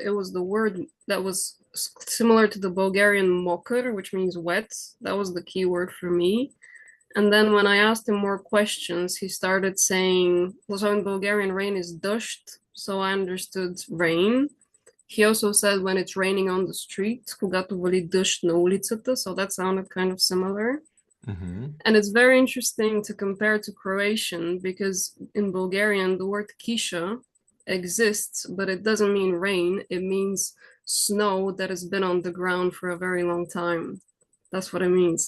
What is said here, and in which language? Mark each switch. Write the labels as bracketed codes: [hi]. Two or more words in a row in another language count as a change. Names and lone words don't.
[en] It was the word that was similar to the Bulgarian mokr, which means wet. That was the key word for me. And then when I asked him more questions, he started saying, well, so in Bulgarian, rain is dusht, so I understood rain. He also said when it's raining on the street, [bg] когато вали дъжд на улицата, [en] so that sounded kind of similar. And it's very interesting to compare to Croatian, because in Bulgarian, the word kisha exists, but it doesn't mean rain. It means snow that has been on the ground for a very long time. That's what it means.